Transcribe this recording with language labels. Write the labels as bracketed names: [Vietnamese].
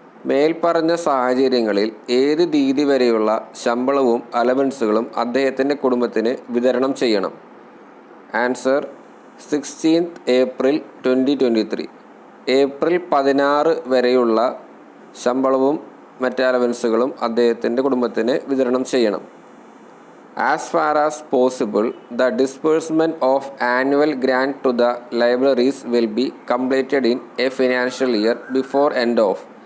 [Malayalam] മേൽപ്പറഞ്ഞ സാഹചര്യങ്ങളിൽ ഏത് തീയതി വരെയുള്ള ശമ്പളവും അലവൻസുകളും അദ്ദേഹത്തിൻ്റെ കുടുംബത്തിന് വിതരണം ചെയ്യണം? [English] Answer: 16th April 2023. [Malayalam] ഏപ്രിൽ 16 വരെയുള്ള ശമ്പളവും മറ്റ് അലവൻസുകളും അദ്ദേഹത്തിൻ്റെ കുടുംബത്തിന് വിതരണം ചെയ്യണം. [English] As far as possible the disbursement of annual grant to the libraries will be completed in a financial year before end of.